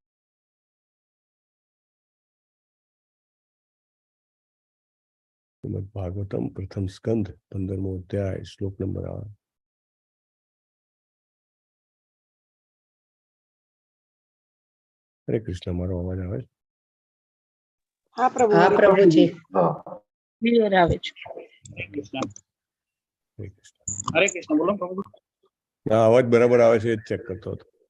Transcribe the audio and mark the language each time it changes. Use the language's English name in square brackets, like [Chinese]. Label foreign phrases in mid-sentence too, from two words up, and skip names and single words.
[Hindi] श्रीमद् भागवतम प्रथम स्कंद 15वां अध्याय श्लोक नंबर 8। [Gujarati] હરે કૃષ્ણ, મારો અવાજ આવે છે? હા પ્રભુ. હા પ્રભુજી ક્લિયર આવે છે. હરે કૃષ્ણ। હરે કૃષ્ણ બોલો પ્રભુ। હા, અવાજ બરાબર આવે છે, ચેક કરતો હતો।